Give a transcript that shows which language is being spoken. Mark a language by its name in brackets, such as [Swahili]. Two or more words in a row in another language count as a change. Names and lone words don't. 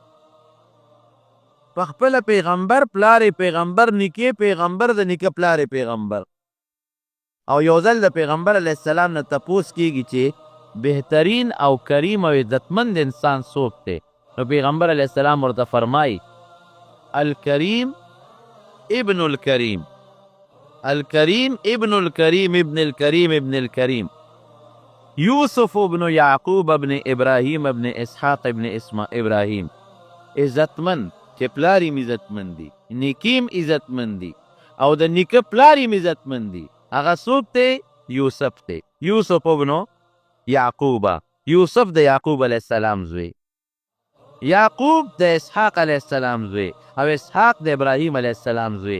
[Pashto] په خپله پیغمبر، پلار پیغمبر، نیکې پیغمبر، د نیکه پلار پیغمبر. او یو ځل د پیغمبر علیه السلام نه تپوس کیږي چې بهترین او کریم او عزتمند انسان څوک دی؟ نو پیغمبر علیه السلام ورته فرمایي [Arabic] الکریم ابن الکریم، الکریم ابن الکریم ابن الکریم [Pashto] ابن الکریم، یوسف ابن یعقوب ابن ابراهیم ابن اسحاق ابن ابراهیم. عزتمند چې پلار یې عزتمند دي، نیکیم عزتمند دي، او د نیکه پلار یې عزتمند دي. هغه څوک دی؟ یوسف دی. یوسف ابن یعقوبه، یوسف د یعقوب علیه السلام زوی، یعقوب د اسحاق علیه السلام زوی، او اسحاق د ابراهیم علیه السلام زوی.